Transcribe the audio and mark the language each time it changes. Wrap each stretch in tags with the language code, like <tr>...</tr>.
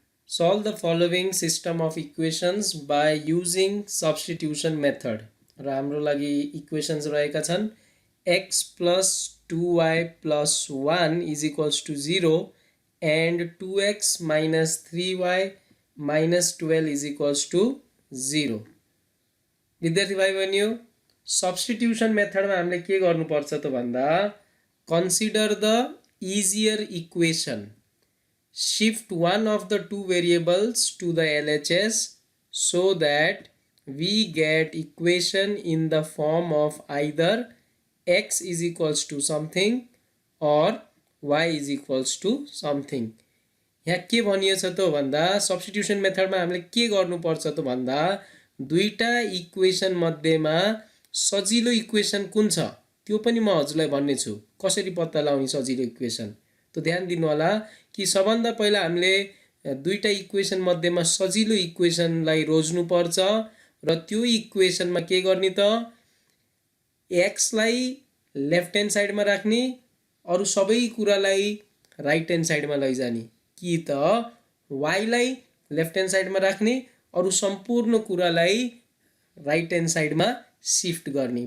<en>Solve the following system of equations by using substitution method.</en> <ne>र हाम्रो लागि equations रहेका छन् x + 2y + 1 = 0 and 2x - 3y - 12 = 0। विद्यार्थी भाइ बहिनीयो सब्स्टिट्युसन मेथडमा हामीले के गर्नुपर्छ त भन्दा</ne> <en>Consider the easier equation, shift one of the two variables to the LHS so that we get equation in the form of either x = something or y = something।</en> <ne>यहाँ के भनिएको छ त भन्दा सब्स्टिट्युसन मेथडमा हामीले के गर्नुपर्छ त भन्दा दुईटा इक्वेसन मध्येमा सजिलो इक्वेसन कुन छ त्यो पनि म हजुरलाई भन्ने छु। कसरी पत्ता लगाउने सजिलो इक्वेसन त ध्यान दिनु होला कि सबभन्दा पहिला हामीले दुईटा इक्वेसन मध्येमा सजिलो इक्वेसनलाई रोज्नु पर्छ र त्यो इक्वेसनमा के गर्ने त x लाई लेफ्ट ह्यान्ड साइडमा राख्ने, अरु सबै कुरालाई राइट ह्यान्ड साइडमा लैजाने, कि त y लाई लेफ्ट ह्यान्ड साइडमा राख्ने, अरु सम्पूर्ण कुरालाई राइट ह्यान्ड साइडमा शिफ्ट गर्ने।</ne>